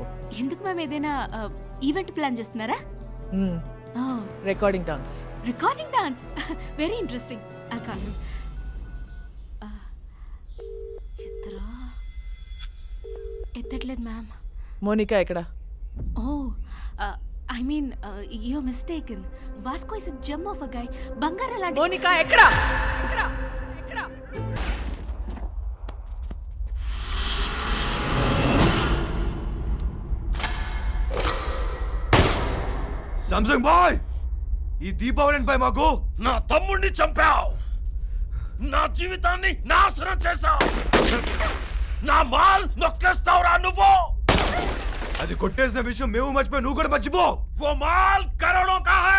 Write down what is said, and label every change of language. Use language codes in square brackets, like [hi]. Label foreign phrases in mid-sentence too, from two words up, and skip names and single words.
[te] ఎందుకు మేము ఏదైనా ఈవెంట్ ప్లాన్ చేస్తున్నారా? [en] recording dance. recording dance, very interesting. [te] ఐ కాల్ ఎత్తట్లేదు మ్యామ్. మోనికా ఎక్కడ? [en] ఓ I mean, you're mistaken. Vasco is a gem of a guy. [te] బంగారం లాంటి. [en] Monica, [te] ఎక్కడ? ఎక్కడ? ఎక్కడ? సామ్సంగ్ బాయ్, ఈ దీపావళిపై మాకు నా తమ్ముడిని చంపావు, నా జీవితాన్ని నాశనం చేశావు, నా మాల్ నొక్కేస్తావురా నువ్వు. అది కొట్టేసిన విషయం మేము మర్చిపోయి నువ్వు కూడా మర్చిపో. [hi] वो माल करोड़ों का है.